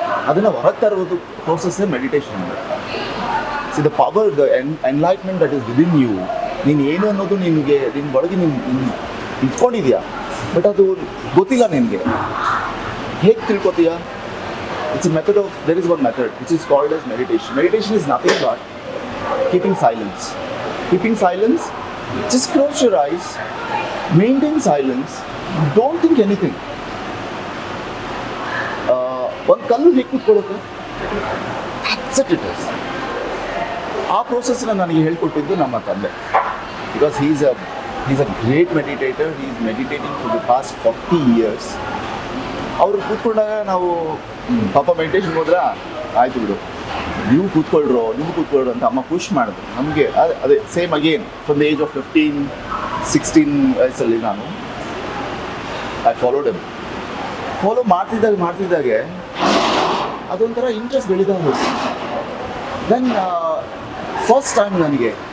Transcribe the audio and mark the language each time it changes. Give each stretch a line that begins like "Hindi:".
Kannada: ಅದನ್ನು ಹೊರಗೆ ತರುವುದು ಪ್ರೋಸೆಸ್ಸೇ ಮೆಡಿಟೇಷನ್ ಅಂದರೆ.
English: See the power, the enlightenment that is within you.
Kannada: ನೀನು ಏನು ಅನ್ನೋದು ನಿನ್ನ ಒಳಗೆ ನೀನು ಇಟ್ಕೊಂಡಿದ್ಯಾ, ಬಟ್ ಅದು ಗೊತ್ತಿಲ್ಲ ನಿನಗೆ. ಹೇಗೆ ತಿಳ್ಕೊತೀಯಾ?
English: It's a method of, there is one method which is called as meditation. Meditation is nothing but keeping silence, just close your eyes, maintain silence, don't think anything.
Kannada: ಒಂದು ಕಲ್ಲು ಹೇಗೆ ಕೂತ್ಕೊಳ್ಳುತ್ತೆ,
English: It is.
Kannada: ಆ ಪ್ರೋಸೆಸ್ನ ನನಗೆ ಹೇಳ್ಕೊಟ್ಟಿದ್ದು ನಮ್ಮ ತಂದೆ.
English: Because he's a great meditator. he is meditating for the past 40 years.
Kannada: ಅವರು ಕೂತ್ಕೊಂಡಾಗ ನಾವು ಪಾಪ ಮೆಡಿಟೇಷನ್ ಹೋದ್ರೆ ಆಯ್ತು ಬಿಡು, ನೀವು ಕೂತ್ಕೊಳ್ರು ಅಂತ ಅಮ್ಮ ಪುಷ್ ಮಾಡಿದ್ರು ನಮಗೆ. ಅದೇ same again
English: from the age of 15-16
Kannada: ವಯಸ್ಸಲ್ಲಿ ನಾನು ಫಾಲೋ ಮಾಡ್ತಿದ್ದಾಗೆ ಅದೊಂಥರ ಇಂಟ್ರೆಸ್ಟ್ ಬೆಳೀತಾ ಹೋಯ್ತು.
English: then first time
Kannada: ನನಗೆ